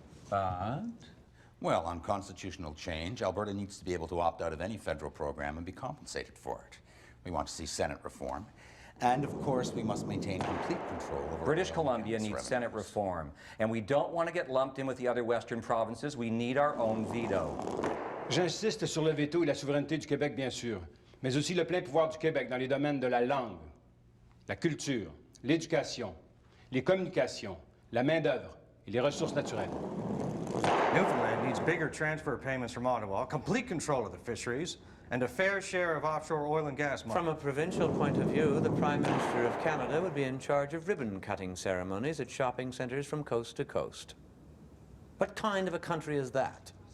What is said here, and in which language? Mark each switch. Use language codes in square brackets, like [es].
[en] But, well, on constitutional change, Alberta needs to be able to opt out of any federal program and be compensated for it. We want to see Senate reform. And, of course, we must maintain complete control over British Columbia needs Senate reform, and we don't want to get lumped in with the other Western provinces. We need our own veto. [fr] J'insiste sur le veto et la souveraineté du Québec, bien sûr, mais aussi le plein pouvoir du Québec dans les domaines de la langue, la culture, l'éducation, les communications, la main-d'œuvre et les ressources naturelles. [en] Newfoundland needs bigger transfer payments from Ottawa, complete control of the fisheries, and a fair share of offshore oil and gas money. From a provincial point of view, the Prime Minister of Canada would be in charge of ribbon-cutting ceremonies at shopping centres from coast to coast. What kind of a country is that?